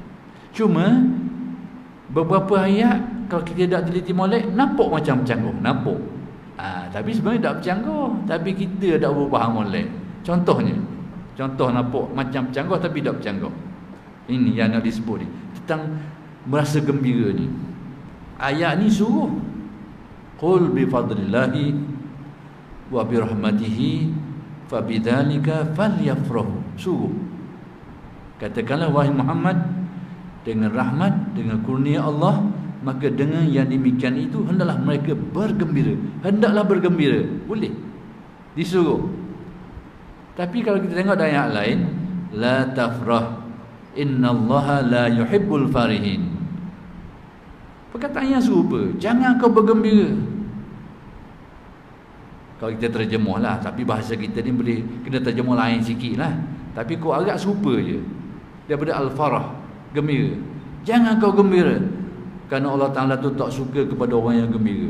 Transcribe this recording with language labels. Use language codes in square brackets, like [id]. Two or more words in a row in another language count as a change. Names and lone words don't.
[ms] Cuma beberapa ayat kalau kita tak teliti molek, nampak macam bercanggah, nampak. Tapi sebenarnya tak bercanggah, tapi kita tak berfaham molek. Contoh nampak macam bercanggah tapi tak bercanggah. Ini yang nak disebut ni, tentang merasa gembira ni. Ayat ni suruh, [ar] قل بفضل الله وبرحمته فبذلك فليفرحوا. [ms] Suruh, katakanlah wahai Muhammad, dengan rahmat, dengan kurnia Allah, maka dengan yang demikian itu hendaklah mereka bergembira. Hendaklah bergembira, boleh, disuruh. Tapi kalau kita tengok dalam ayat lain, [ar] لا تفرح إن الله لا يحب الفرحين. [ms] Perkataan yang serupa, jangan kau bergembira. Kalau kita terjemahlah, tapi bahasa kita ni boleh kena terjemah lain sikit lah. Tapi kau agak serupa je, daripada al-farah, gembira. Jangan kau gembira, kerana Allah Ta'ala tu tak suka kepada orang yang gembira.